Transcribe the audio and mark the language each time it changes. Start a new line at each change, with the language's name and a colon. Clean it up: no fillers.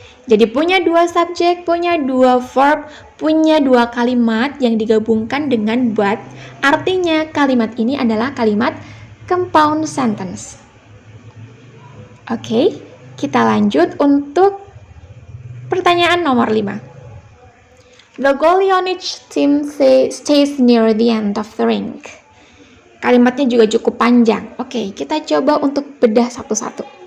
Indonesian: Jadi punya dua subjek, punya dua verb, punya dua kalimat yang digabungkan dengan but. Artinya kalimat ini adalah kalimat compound sentence. Oke, kita lanjut untuk pertanyaan nomor 5.
English: The goalie on each team stays near the end of the rink.
Indonesian: Kalimatnya juga cukup panjang. Oke, kita coba untuk bedah satu-satu.